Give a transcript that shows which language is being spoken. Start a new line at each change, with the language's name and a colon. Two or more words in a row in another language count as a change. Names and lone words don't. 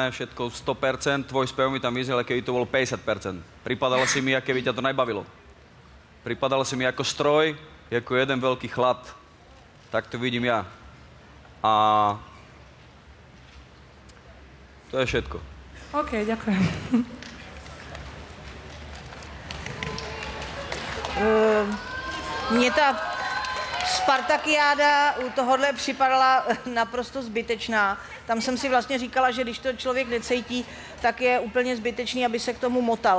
Slovak: Tvoj spev mi tam vyznel, keby to bolo 50%. Pripadala si mi, aké by ťa to nebavilo. Pripadala si mi ako stroj, ako jeden veľký chlad. Tak to vidím ja. A to je všetko. OK, ďakujem.
Czech: Mně ta Spartakiáda u tohohle připadala naprosto zbytečná. Tam jsem si vlastně říkala, že když to člověk necítí, tak je úplně zbytečný, aby se k tomu motal.